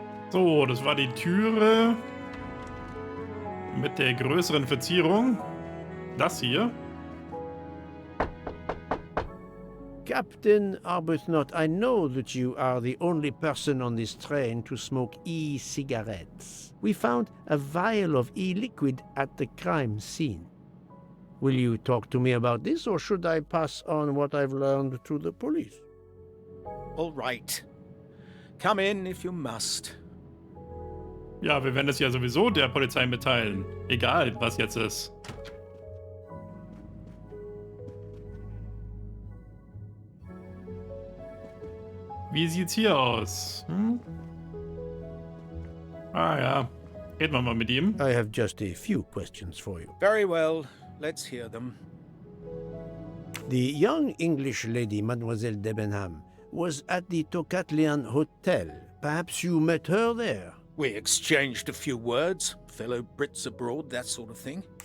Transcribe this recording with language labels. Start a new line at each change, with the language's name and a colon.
German: So, das war die Türe mit der größeren Verzierung. Das hier.
English: Captain Arbuthnot, I know that you are the only person on this train to smoke e-cigarettes. We found a vial of e-liquid at the crime scene. Will you talk to me about this, or should I pass on what I've learned to the police? All right. Come in if you must.
German: Ja, wir werden es ja sowieso der Polizei mitteilen. Egal, was jetzt ist. Wie sieht's hier aus? Ah ja, reden wir mal mit ihm.
English: I have just a few questions for you. Very well. Let's hear them. The young English lady, Mademoiselle Debenham, was at the Tocatlian Hotel. Perhaps you met her there? We exchanged a few words. Fellow Brits abroad, that sort of thing.